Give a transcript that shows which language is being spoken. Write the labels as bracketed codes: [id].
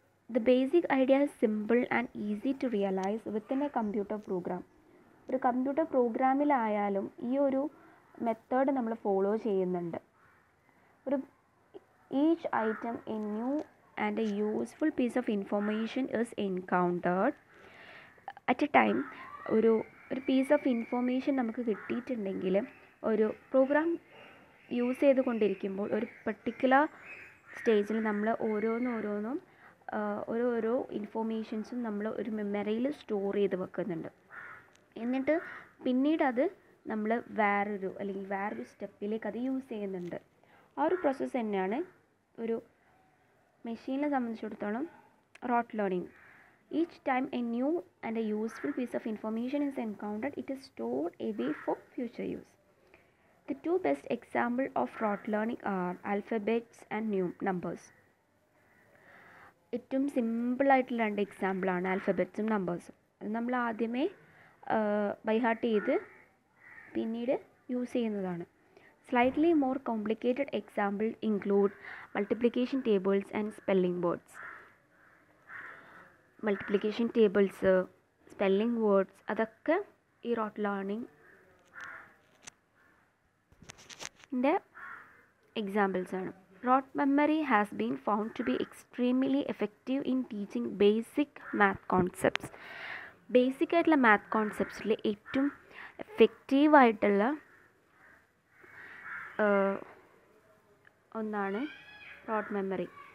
[en] The basic idea is simple and easy to realize within a computer program. [ml] ഒരു computer പ്രോഗ്രാമിലായാലും ഈ ഒരു method നമ്മൾ follow ചെയ്യുന്നുണ്ട്. [en] ഒരു each item a new and a useful piece of information is encountered at a time. [ml] ഒരു piece of information നമുക്ക് കിട്ടിയിട്ടുണ്ടെങ്കിൽ ഒരു പ്രോഗ്രാം യൂസ് ചെയ്തുകൊണ്ടിരിക്കുമ്പോൾ ഒരു പർട്ടിക്കുലർ സ്റ്റേജിൽ നമ്മൾ ഓരോന്നും ഓരോ ഇൻഫോർമേഷൻസും നമ്മൾ ഒരു മെമ്മറിയിൽ സ്റ്റോർ ചെയ്ത് വെക്കുന്നുണ്ട്. എന്നിട്ട് പിന്നീട് അത് നമ്മൾ വേറൊരു സ്റ്റെപ്പിലേക്ക് അത് യൂസ് ചെയ്യുന്നുണ്ട്. ആ ഒരു പ്രോസസ്സ് തന്നെയാണ് ഒരു മെഷീനെ സംബന്ധിച്ചിടത്തോളം rote learning. [en] Each time a new and a useful piece of information is encountered, it is stored away for future use. The two best examples of rote learning are alphabets and numbers. [ml] ഏറ്റവും സിമ്പിളായിട്ടുള്ള രണ്ട് എക്സാമ്പിളാണ് ആൽഫബറ്റ്സും നമ്പേഴ്സും. അത് നമ്മൾ ആദ്യമേ by heart ചെയ്ത് പിന്നീട് use ചെയ്യുന്നതാണ്. [en] Slightly more complicated example include multiplication tables and spelling words. [ml] Multiplication tables, spelling words അതൊക്കെ ഈ റോട്ട് ലേണിംഗ് എക്സാമ്പിൾസ് ആണ്. [en] Rote memory has been found to be extremely effective in teaching basic math concepts. [ml] Basic ആയിട്ടുള്ള math കോൺസെപ്റ്റ്സിൽ ഏറ്റവും എഫക്റ്റീവായിട്ടുള്ള ഒന്നാണ് rote memory.